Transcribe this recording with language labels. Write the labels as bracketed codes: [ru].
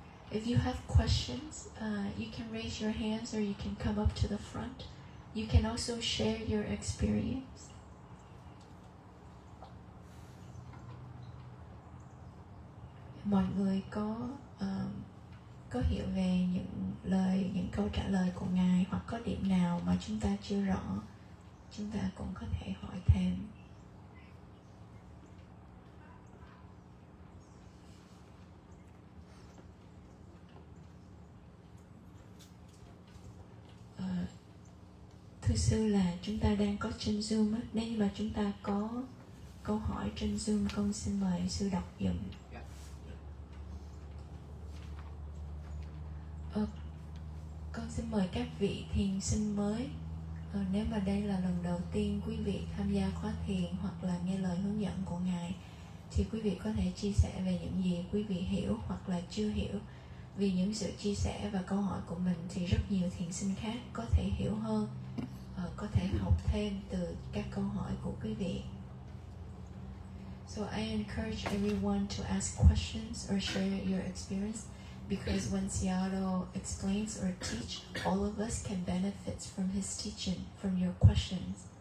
[en] If you have questions, you can raise your hands or you can come up to the front. You can also share your experience. [vi] Mọi người có hiểu về những câu trả lời của Ngài, hoặc có điểm nào mà chúng ta chưa rõ, chúng ta cũng có thể hỏi thêm. Thưa sư là chúng ta đang có trên Zoom á, nếu mà chúng ta có câu hỏi trên Zoom, con xin mời sư đọc dùm. Con xin mời các vị thiền sinh mới. Nếu mà đây là lần đầu tiên quý vị tham gia khóa thiền hoặc là nghe lời hướng dẫn của Ngài, thì quý vị có thể chia sẻ về những gì quý vị hiểu hoặc là chưa hiểu. Vì những sự chia sẻ và câu hỏi của mình thì rất nhiều thiền sinh khác có thể hiểu hơn, có thể học thêm từ các câu hỏi của quý vị. [en] So I encourage everyone to ask questions or share your experience, because when Seattle explains or teach, all of us can benefit from his teaching, from your questions.